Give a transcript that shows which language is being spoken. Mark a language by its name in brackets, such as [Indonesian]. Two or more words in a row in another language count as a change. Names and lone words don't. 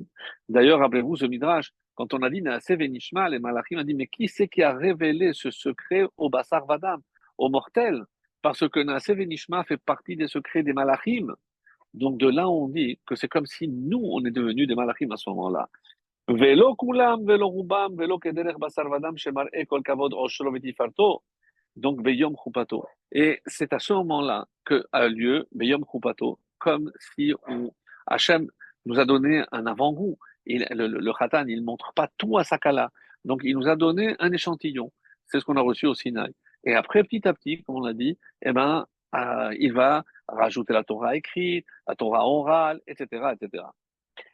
[French] D'ailleurs, rappelez-vous ce Midrash, quand on a dit [Hebrew] נעשה ונשמע, [French] les Malachim ont dit, mais qui c'est qui a révélé ce secret au [Hebrew] בשר ודם, [French] aux mortels? Parce que [Hebrew] נעשה ונשמע [French] fait partie des secrets des Malachim. Donc de là, on dit que c'est comme si nous, on est devenus des malachim à ce moment-là. [Hebrew] ולא כולם, ולא רובם, ולא כדרך בשר ודם, שמראה כל כבוד עושרו ותפארתו. Donc ביום חופתו. [French] Et c'est à ce moment-là que a lieu [Hebrew] ביום חופתו, [French] comme si Hachem nous a donné un avant-goût. Le Khatan, il ne montre pas tout à sa kala. Donc il nous a donné un échantillon. C'est ce qu'on a reçu au Sinaï. Et après, petit à petit, comme on l'a dit, eh ben, il va rajouter la Torah écrite, la Torah orale, etc., etc.